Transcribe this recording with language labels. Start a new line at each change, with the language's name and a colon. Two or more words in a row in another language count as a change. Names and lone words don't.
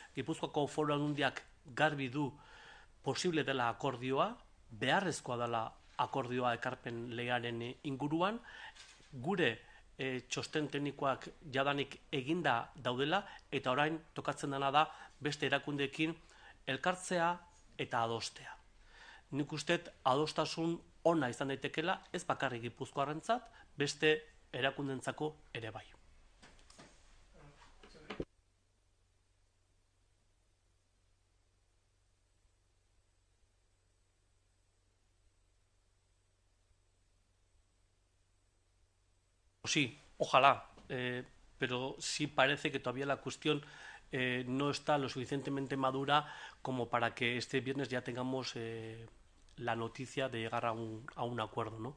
Basque: Gipuzkoako Foru Aldundiak garbi du posible dela akordioa, beharrezkoa dela akordioa ekarpen legearen inguruan, gure txosten teknikoak jadanik eginda daudela, eta orain tokatzen dena da beste erakundeekin elkartzea eta adostea. Nik uste adostasun ona izan daitekela, ez bakarrik gipuzkoarrentzat, beste erakundentzako ere bai.
Spanish: Sí, ojalá, pero sí parece que todavía la cuestión no está lo suficientemente madura como para que este viernes ya tengamos la noticia de llegar a un acuerdo, ¿no?